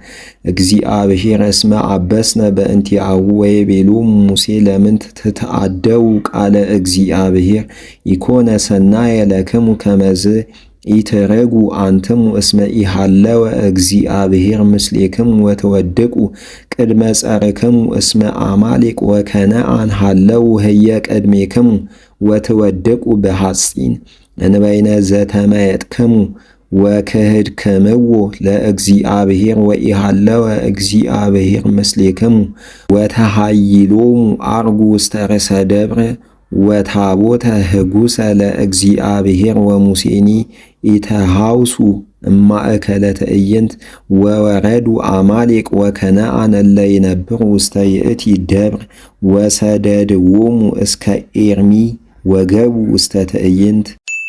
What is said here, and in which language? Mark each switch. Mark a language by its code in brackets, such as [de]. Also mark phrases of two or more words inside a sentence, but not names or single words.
[gez] እግዚአብሔር እስመ አበስነ በእንቲአሁ ወይቤሎሙ ሙሴ ለምንት ትትአደው ቃለ እግዚአብሔር ኢኮነ ሰናየ ለክሙ ከመዝ ኢትረጉ አንትሙ እስመ ኢሃለወ እግዚአብሔር ምስሌክሙ ወተወድቁ ቅድመ ጸርክሙ እስመ አማሌቅ ወከነዓን ሃለው ህየ ቅድሜክሙ ወተወድቁ በሐጺን እንበይነ ዘተመየጥክሙ ወክህድክምዎ ለእግዚአብሔር ወኢሃለወ እግዚአብሔር ምስሌክሙ ወተሃይሎሙ አርጉ ውስተ ርእሰ ደብረ ወታቦተ ህጉሰ ለእግዚአብሔር ወሙሴኒ ኢተሃውሱ እማእከለ ትዕይንት ወወረዱ አማሌቅ ወከነዓን እለ ይነብሩ ውስተ ይእቲ ደብር ወሰደድዎሙ እስከ ኤርሚ ወገቡ ውስተ ትዕይንት